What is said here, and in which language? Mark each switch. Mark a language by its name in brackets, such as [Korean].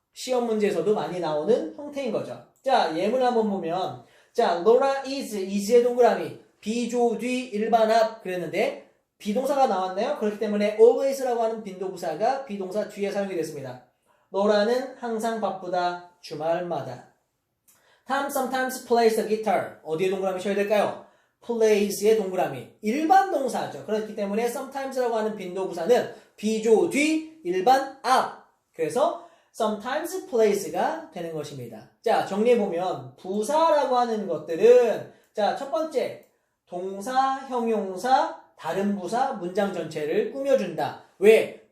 [Korean] 시험 문제에서도 많이 나오는 형태인 거죠. 자, 예문을 한번 보면 자, Laura is의 동그라미 비조 뒤 일반 앞 그랬는데 비동사가 나왔나요? 그렇기 때문에 always라고 하는 빈도부사가 비동사 뒤에 사용이 됐습니다. Laura는 항상 바쁘다. 주말마다. [English] Tom sometimes plays the guitar. [Korean] 어디에 동그라미 쳐야 될까요? plays의 동그라미. 일반 동사죠. 그렇기 때문에 sometimes라고 하는 빈도부사는 비조 뒤 일반 앞. 그래서 sometimes plays가 되는 것입니다. 자, 정리해보면 부사라고 하는 것들은 자, 첫 번째 동사, 형용사, 다른 부사, 문장 전체를 꾸며준다. 왜?